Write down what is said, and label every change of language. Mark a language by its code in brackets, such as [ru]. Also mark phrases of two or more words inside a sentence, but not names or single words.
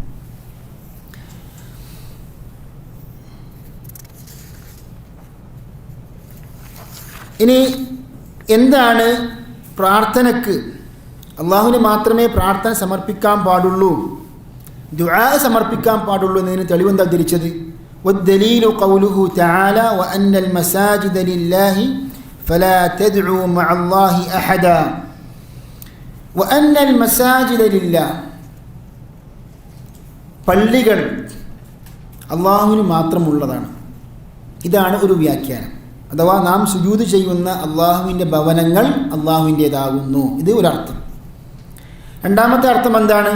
[ml] ഇനി എന്താണ് പ്രാർത്ഥനയ്ക്ക് അള്ളാഹുവിന് മാത്രമേ പ്രാർത്ഥന സമർപ്പിക്കാൻ പാടുള്ളൂ, ദുആ സമർപ്പിക്കാൻ പാടുള്ളൂ എന്നതിന് തെളിവെന്താ ധരിച്ചത്? [ar] والدليل قوله تعالى وأن المساجد لله فلا تدعوا مع الله أحدا وأن المساجد لله, [ml] പള്ളികൾ അള്ളാഹുവിന് മാത്രമുള്ളതാണ്. ഇതാണ് ഒരു വ്യാഖ്യാനം. അഥവാ നാം സുജൂദ് ചെയ്യുന്ന അള്ളാഹുവിൻ്റെ ഭവനങ്ങൾ അള്ളാഹുവിൻ്റേതാകുന്നു. ഇത് ഒരർത്ഥം. രണ്ടാമത്തെ അർത്ഥം എന്താണ്?